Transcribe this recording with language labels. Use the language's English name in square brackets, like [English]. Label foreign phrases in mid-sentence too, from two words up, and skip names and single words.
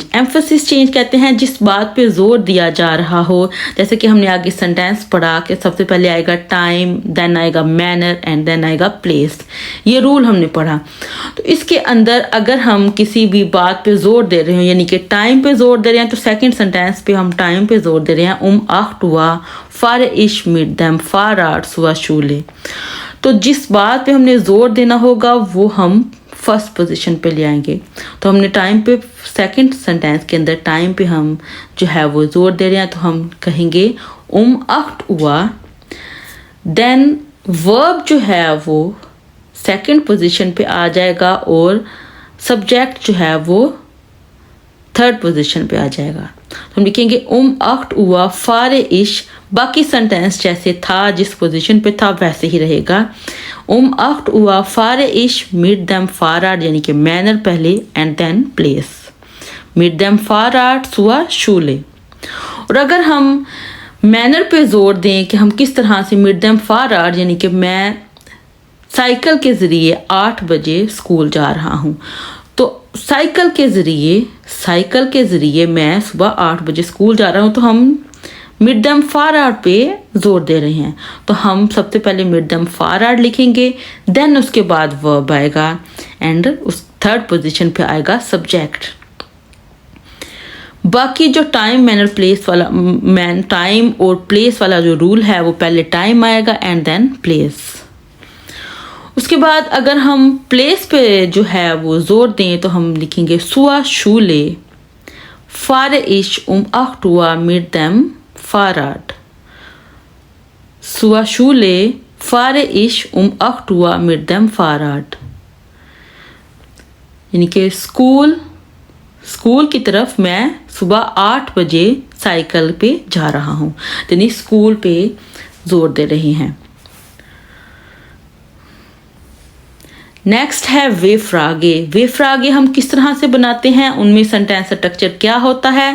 [English] emphasis change [Hindi] कहते हैं जिस बात पे जोर दिया जा रहा हो, जैसे कि हमने आगे सेंटेंस पढ़ा कि सबसे पहले आएगा टाइम, देन आएगा [English] manner and then [Hindi] आएगा प्लेस। ये रूल हमने पढ़ा। तो इसके अंदर अगर हम किसी भी बात पे जोर दे रहे हो, यानी कि टाइम पे जोर दे रहे हैं, तो [English] second sentence [Hindi] पे हम टाइम पे जोर दे रहे हैं [German] 8 Uhr fahre ich mit dem Fahrrad zur Schule। [Hindi] तो जिस बात पे हमने जोर देना होगा वो हम [English] first position [Hindi] पे ले आएंगे। तो हमने टाइम पे [English] second sentence [Hindi] के अंदर टाइम पे हम जो है वो जोर दे रहे हैं, तो हम कहेंगे 8 Uhr। देन वर्ब जो है वो [English] second position [Hindi] पे आ जाएगा और सब्जेक्ट जो है वो [English] third position [Hindi] पे आ जाएगा। तो हम लिखेंगे [German] 8 Uhr fahre ich, [Hindi] बाकी सेंटेंस जैसे था जिस पोजीशन पे था वैसे ही रहेगा। [German] 8 Uhr fahre ich mit dem Fahrrad, [Hindi] यानी कि मैनर पहले [English] and then place, [German] mit dem Fahrrad zur Schule। [Hindi] और अगर हम मैनर पे जोर दें कि हम किस तरह से [German] mit dem Fahrrad, [Hindi] यानी कि मैं साइकिल के ज़रिए 8 बजे स्कूल जा रहा हूँ, तो साइकिल के ज़रिए मैं सुबह 8 बजे स्कूल जा रहा हूँ, तो हम [German] mit dem Fahrrad [Hindi] पे जोर दे रहे हैं। तो हम सबसे पहले [German] mit dem Fahrrad [Hindi] लिखेंगे, देन उसके बाद वर्ब आएगा एंड उस [English] third position [Hindi] पे आएगा सब्जेक्ट। बाकी जो [English] time manner place [Hindi] वाला टाइम और प्लेस वाला जो रूल है वो पहले टाइम आएगा [English] and then place. [Hindi] उसके बाद अगर हम प्लेस पे जो है वो जोर दें तो हम लिखेंगे [German] zur Schule fahre ich 8 Uhr mit dem Fahrrad। zur Schule fahre ich 8 Uhr mit dem Fahrrad, [Hindi] यानी कि स्कूल की तरफ मैं सुबह 8 बजे साइकिल पे जा रहा हूँ, यानी स्कूल पे जोर दे रही हैं। नेक्स्ट है [German] W-Fragen [Hindi] हम किस तरह से बनाते हैं, उनमें [English] sentence structure [Hindi] क्या होता है।